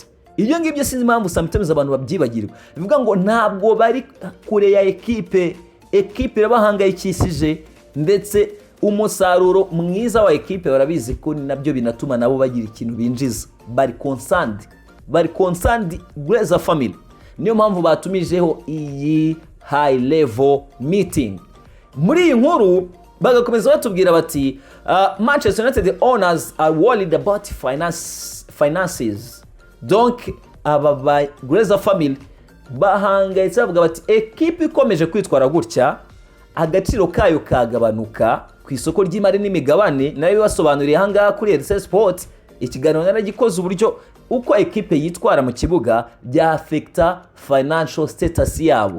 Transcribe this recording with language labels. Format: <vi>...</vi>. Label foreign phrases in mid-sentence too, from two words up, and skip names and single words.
<rw>Ibyo ngibyo sinzi impamvu sometimes abantu babyibagirwa, bivuga ngo ntabwo bari kure ya ekipe irabahangayikishije, ndetse umusaruro mwiza wa ekipe barabizi ko nabyo binatuma nabo bagira ikintu binjiza. Bari concerned Glazer family. Niyo mpamvu batumijeho iyi</rw> <en>high level meeting.</en> <rw>Muri iyi nkuru bagakomeza batubwira bati</rw> <en>Manchester United owners are worried about finances.</en> <rw>Donc aba Glazer family bahangayitse bavuga bati ekipe ikomeje kwitwara gutya agaciro kayo kagabanuka ku isoko ry'imari n'imigabane. Nayo basobanuriye hanga kuri RC Sport ikiganiro naragikoze uburyo uko ekipe yitwara mu kibuga bya affecta</rw> <en>financial status</en> <rw>yabo.</rw>